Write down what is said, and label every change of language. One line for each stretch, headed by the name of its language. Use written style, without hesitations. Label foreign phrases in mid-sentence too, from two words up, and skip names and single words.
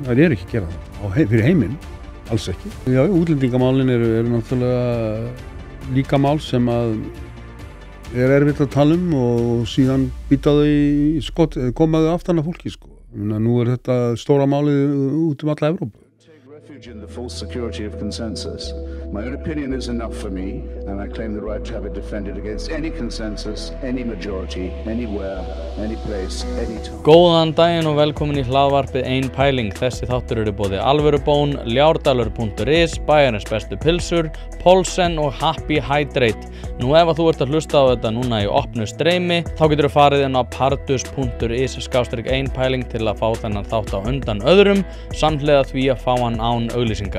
Icelandic: Það er ekki að gera það. Fyrir heiminn, alls ekki. Já, útlendingamálin eru náttúrulega líka mál sem að er erfitt að tala og síðan býta þau í skot, koma þau aftan af fólki, sko. Nú er þetta stóra málið út alla Evrópu.
English: In the full security of consensus. My own opinion is enough for me, and I claim the right to have it defended against any consensus, any majority, anywhere, any place, any time.
Icelandic: Góðan daginn og velkomin í hlaðvarpið Ein pæling. Þessi þáttur eru boðið Alvörubón, Ljárdalur.is, Bæjarins bestu pilsur, Polsen og Happy Hydrate. Nú ef að þú ert að hlusta á þetta núna í opnu streymi, þá getur þú farið inn á pardus.is/einpæling til að fá þennan þátt á undan öðrum, samhliða því að fá hann án auglýsinga.